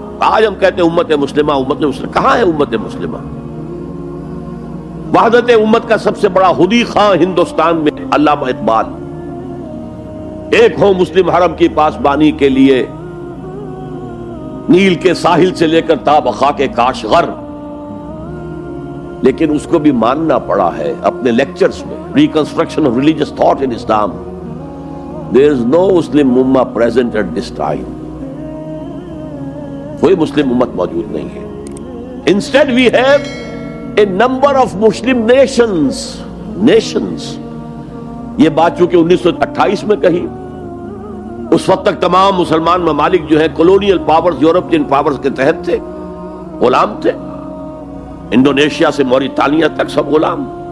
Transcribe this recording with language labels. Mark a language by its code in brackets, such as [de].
[ur] آج ہم کہتے ہیں امت مسلمہ، امت مسلمہ. کہاں ہے امت مسلمہ؟ وحدت امت کا سب سے بڑا خودی خواہ ہندوستان میں علامہ اقبال. ایک ہو مسلم حرم کی پاسبانی کے لیے، نیل کے ساحل سے لے کر تا خاک کاشغر. لیکن اس کو بھی ماننا پڑا ہے اپنے لیکچرز میں. [en] Reconstruction of religious thought in Islam. There is no Muslim Ummah present at this time. [ur] کوئی مسلم امت موجود نہیں ہے. [en] Instead we have a number of Muslim nations. [ur] یہ بات چونکہ 1928 میں کہی، اس وقت تک تمام مسلمان ممالک جو ہیں کولونیل پاورز، یورپین پاورز کے تحت تھے، غلام تھے. انڈونیشیا سے موریتانیہ تک سب غلام.